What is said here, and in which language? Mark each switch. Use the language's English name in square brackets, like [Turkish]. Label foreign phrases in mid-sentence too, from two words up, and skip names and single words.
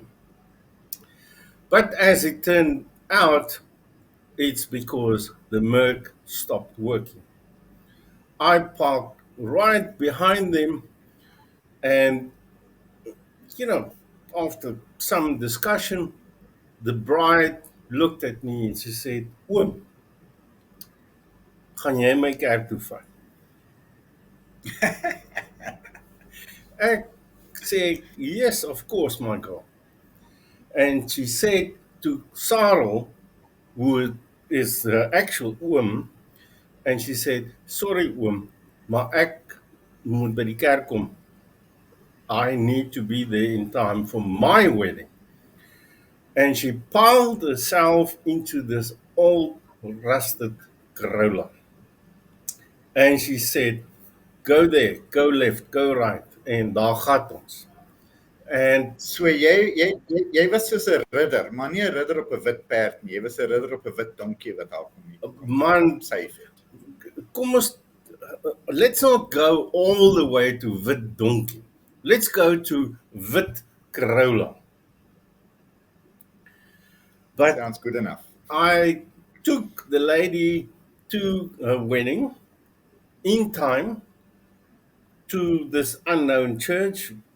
[English] But as it turned out, it's because the Merc stopped working. I parked right behind them, and after some discussion, the bride looked at me and she said, [Afrikaans] "Oom, gaan jy my kerk toe vat?" Ek sê, [English] "Yes, of course, my girl." And she said to Sarel, who is the actual oom, and she said, "Sorry oom, [Afrikaans] maar ek moet by die kerk kom. [English] I need to be there in time for my wedding." And she piled herself into this old rusted Corolla. And she said, "Go there, go left, go right." [Afrikaans] En daar gaan ons. And So jy was soos 'n ridder, maar nie 'n ridder op 'n wit perd nie. Jy was 'n ridder op 'n wit donkie wat daar man, safe het. kom ons, [English] let's not go all the way to wit donkey. Let's go to wit Corolla. But Sounds good enough. I took the lady to her wedding in time to this unknown church.